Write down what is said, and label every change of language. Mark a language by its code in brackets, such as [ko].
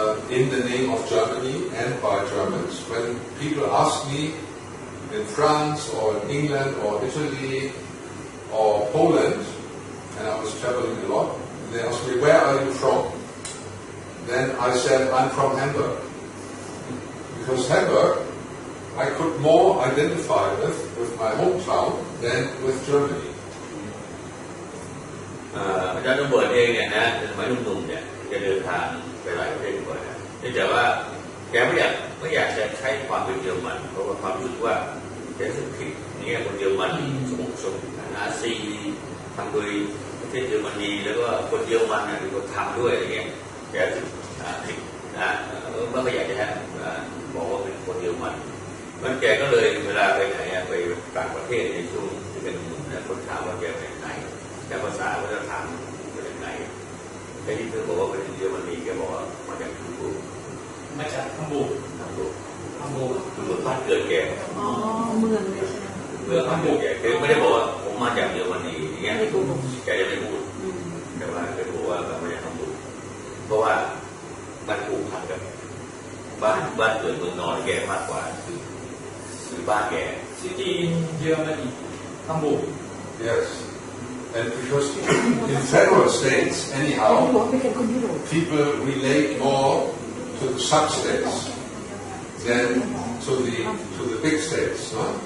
[en] in the name of Germany and by Germans, when people asked me in France or in England or Italy or Poland, and I was traveling a lot, they asked me, where are you from? Then I said, I'm from Hamburg. Because Hamburg I could more identify with my hometown than with Germany. [th] อาจารย์โรเบิร์ตเองเนี่ยนะสมัยหนุ่มๆเนี่ยจะเดินทางไปหลายประเทศบ่อยนะแต่ว่าแกไม่อยากจะใช้ความเป็นเยอรมันเพราะว่าความรู้สึกว่าแกรู้สึกผิดเนี่ยคนเยอรมันสมนาซีทำโดยประเทศเยอรมนีแล้วก็คนเยอรมันเนี่ยเป็นคนทำด้วยอะไรเงี้ยแกรู้สึกผิดนะไม่อยากจะ บอกว่าเป็นคนเยอรมันมันแกก็เลยเวลาไปไหนไปต่างประเทศในช่วงที่เป็นหนุ่มคนถามว่าแกไปไหนแต่ภาษาวัฒนธรรมเป็นไหน ไอ้ที่เธอบอกว่าเป็นเยอรมนีแกบอกว่ามาจากฮัมบูร์ก มาจากฮัมบูร์ก ฮัมบูร์ก ฮัมบูร์ก คือบ้านเกิดแก อ๋อเมืองเลยใช่ไหม เมืองฮัมบูร์กแกไม่ได้บอกว่าผมมาจากเยอรมนีอย่างเงี้ยแกยังไม่พูดแต่ว่าแกบอกว่ามาจากฮัมบูร์กเพราะว่ามันผูกพันกับบ้านเกิดเมืองนอนแกมากกว่าคือบ้านแก [en] City in Germany Hamburg Yes. And because in federal states, anyhow, people relate more to the sub-states than to the big states. No?